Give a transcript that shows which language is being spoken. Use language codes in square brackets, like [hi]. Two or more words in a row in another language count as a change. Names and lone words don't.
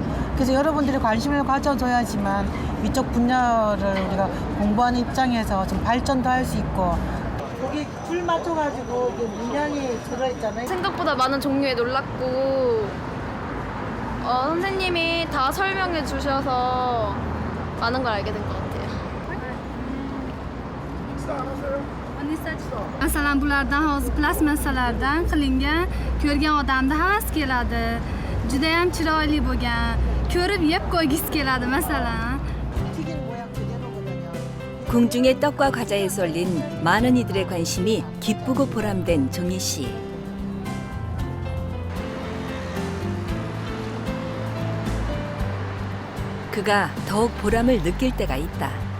[ko] 그래서 여러분들이 관심을 가져줘야지만 이쪽 분야를 우리가 공부하는 입장에서 좀 발전도 할 수 있고. 여기 줄 맞춰가지고 문양이 들어있잖아요. 생각보다 많은 종류에 놀랐고 선생님이 다 설명해 주셔서 많은 걸 알게 된 것 같아요. [uz] Masalan bulardan hozir plastmassalardan qilingan ko'rgan odamda havas keladi. Juda ham chiroyli bo'lgan. Ko'rib yeb qo'ygisi keladi masalan. [ko] 튀긴 모양 그대로거든요. 궁중의 떡과 과자에 쏠린 많은 이들의 관심이 기쁘고 보람된 종희 씨. 그가 더욱 보람을 느낄 때가 있다.